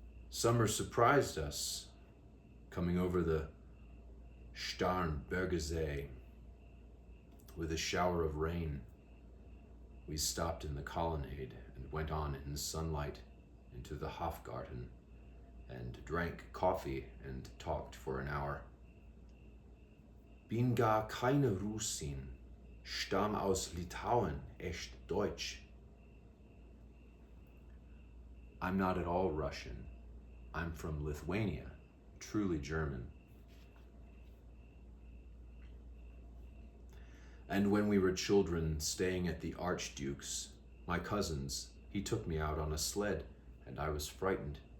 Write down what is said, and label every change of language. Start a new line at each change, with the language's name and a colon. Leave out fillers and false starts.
English: Summer surprised us, coming over the Starnbergersee with a shower of rain. We stopped in the colonnade and went on in sunlight into the Hofgarten and drank coffee and talked for an hour.
German: Bin gar keine Russin, stamm aus Litauen, echt Deutsch.
English: I'm not at all Russian. I'm from Lithuania, truly German. And when we were children staying at the Archduke's, my cousin's, he took me out on a sled, and I was frightened.